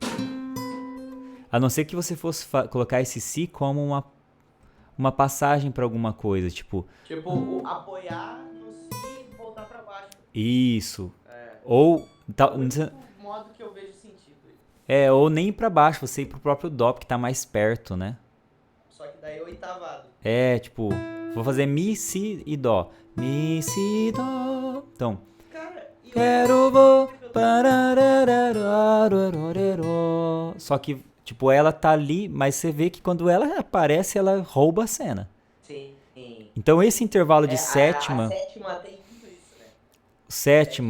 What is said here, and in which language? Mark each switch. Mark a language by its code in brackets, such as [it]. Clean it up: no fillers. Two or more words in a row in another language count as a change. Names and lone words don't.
[pt] A não ser que você fosse colocar esse si como uma passagem para alguma coisa, tipo, Tipo, apoiar no si e voltar pra baixo. isso. É. Ou É o único modo que eu vejo sentido aí. ou nem ir pra baixo, você ir pro próprio dó, que tá mais perto, né? Só que daí é oitavado. É, tipo, vou fazer mi, si e dó. Mi, si, dó. Então, Cara, e outra quero coisa vou. que eu tô. Pararararararararó. Só que Tipo, ela tá ali, mas você vê que quando ela aparece, ela rouba a cena. Sim. Então esse intervalo de A sétima, sétima tem muito isso, né? Sétima